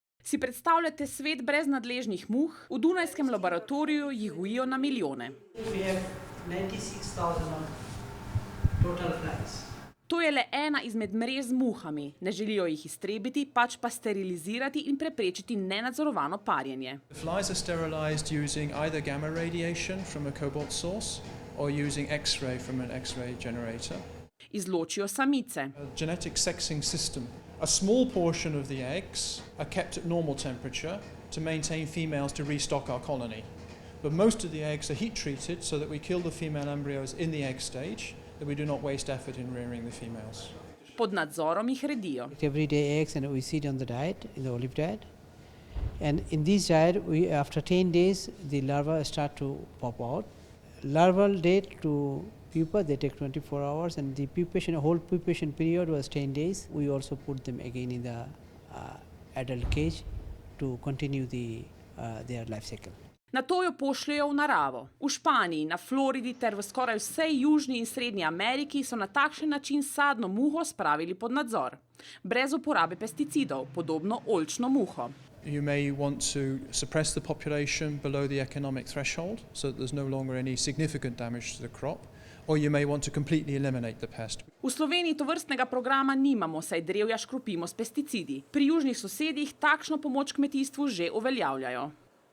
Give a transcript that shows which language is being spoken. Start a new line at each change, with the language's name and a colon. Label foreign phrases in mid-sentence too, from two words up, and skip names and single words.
Slovenian: Si predstavljate svet brez nadležnih muh? V dunajskem laboratoriju jih gojijo na milijone. To je le ena izmed mrež z muhami. Ne želijo jih iztrebiti, pač pa sterilizirati in preprečiti nenadzorovano parjenje.
English: Flies are sterilized using either gamma radiation from a cobalt source or using X-ray from an X-ray generator.
Slovenian: Izločijo samice.
English: A genetic sexing system. A small portion of the eggs are kept at normal temperature to maintain females to restock our colony. But most of the eggs are heat treated so that we kill the female embryos in the egg stage, that we do not waste effort in rearing the females.
Slovenian: Pod nadzorom jih redijo.
English: Everyday eggs and we see it on the diet, in the olive diet. And in this diet, after 10 days, the larvae start to pop out. Larval date to pupa, they take 24 hours, and the whole pupation period was 10 days. We also put them again in the adult cage to continue their life cycle.
Slovenian: Nato jo pošljejo v naravo. V Španiji, na Floridi ter v skoraj vsej južni in srednji Ameriki so na takšen način sadno muho spravili pod nadzor. Brez uporabe pesticidov, podobno oljčno muho.
English: You may want to suppress the population below the economic threshold so that there's no longer any significant damage to the crop, or you may want to completely eliminate the pest.
Slovenian: V Sloveniji tovrstnega programa nimamo, saj drevja škropimo s pesticidi. Pri južnih sosedih takšno pomoč kmetijstvu že uveljavljajo.